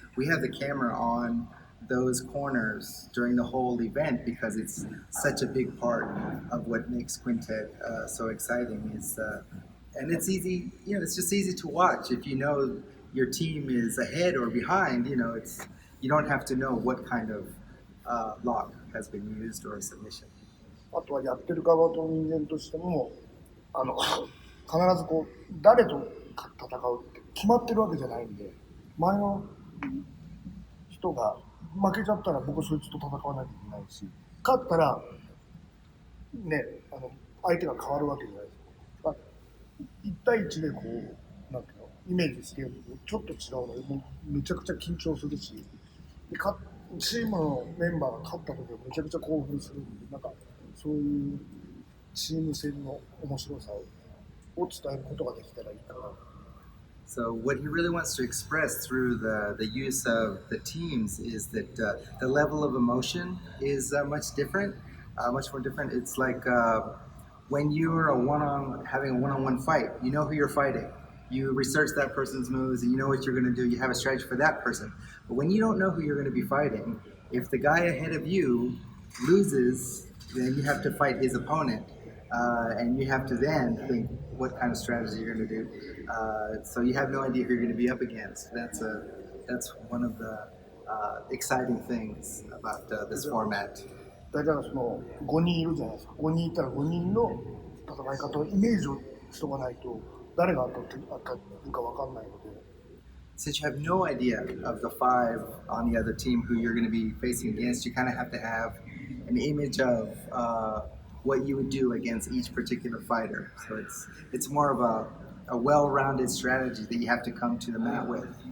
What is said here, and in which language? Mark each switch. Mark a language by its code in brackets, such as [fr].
[en] We have the camera on those corners during the whole event because it's such a big part of what makes Quintet so exciting. And it's easy, it's just easy to watch. If you know your team is ahead or behind, you don't have to know what kind of lock has been used or submission. [ja] あとはやってる側と人間としても必ず誰と戦うって決まってるわけじゃないんで、前の人が負けちゃったら僕はそいつと戦わなきゃいけないし、勝ったらね、相手が変わるわけじゃないですか。 1対1でなんていうのイメージしてるとちょっと違うので、もうめちゃくちゃ緊張するし、でチームのメンバーが勝った時はめちゃくちゃ興奮するんで、なんかそういうチーム戦の面白さを伝えることができたらいいかな。 [en] So what he really wants to express through the use of the teams is that the level of emotion is much more different. It's like when you're having a one-on-one fight, you know who you're fighting. You research that person's moves and you know what you're going to do. You have a strategy for that person. But when you don't know who you're going to be fighting, if the guy ahead of you loses, then you have to fight his opponent. And you have to then think what kind of strategy you're going to do. So you have no idea who you're going to be up against. That's one of the exciting things about this format. [ja] だから5人いるじゃないですか。5人いたら5人の戦い方をイメージをしとかないと誰が当たるか分かんないので。 [en] Since you have no idea of the 5 on the other team who you're going to be facing against, you kind of have to have an image of what you would do against each particular fighter. So it's more of a well-rounded strategy that you have to come to the mat with.